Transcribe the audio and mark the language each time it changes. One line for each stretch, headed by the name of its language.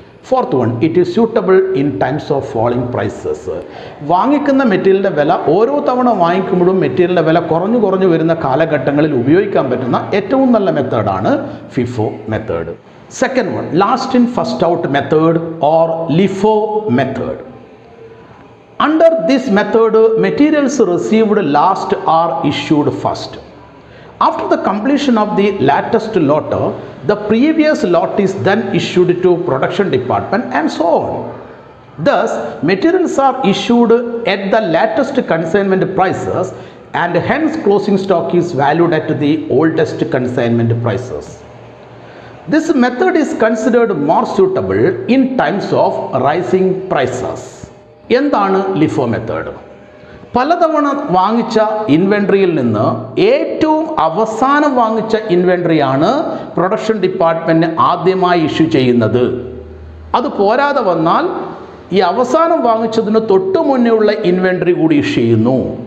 English: Fourth one, it is suitable in times of falling prices.
Malayalam: വാങ്ങിക്കുന്ന മെറ്റീരിയലിൻ്റെ വില ഓരോ തവണ വാങ്ങിക്കുമ്പോഴും മെറ്റീരിയലിൻ്റെ വില കുറഞ്ഞു വരുന്ന കാലഘട്ടങ്ങളിൽ ഉപയോഗിക്കാൻ പറ്റുന്ന ഏറ്റവും നല്ല മെത്തേഡാണ് FIFO method.
English: Second one, last in first out method or LIFO method. Under this method, materials received last are issued first. After the completion of the latest lot, the previous lot is then issued to production department and so on. Thus, materials are issued at the latest consignment prices and hence closing stock is valued at the oldest consignment prices. This method is considered more suitable in times of rising prices.
Malayalam: എന്താണ് LIFO method? പലതവണ വാങ്ങിച്ച ഇൻവെൻട്രിയിൽ നിന്ന് ഏറ്റവും അവസാനം വാങ്ങിച്ച ഇൻവെൻട്രിയാണ് production department ആദ്യമായി issue ചെയ്യുന്നത്. അത് പോരാതെ വന്നാൽ ഈ അവസാനം വാങ്ങിച്ചതിന് തൊട്ട് മുന്നേ ഉള്ള ഇൻവെൻട്രി കൂടി ഇഷ്യൂ ചെയ്യുന്നു.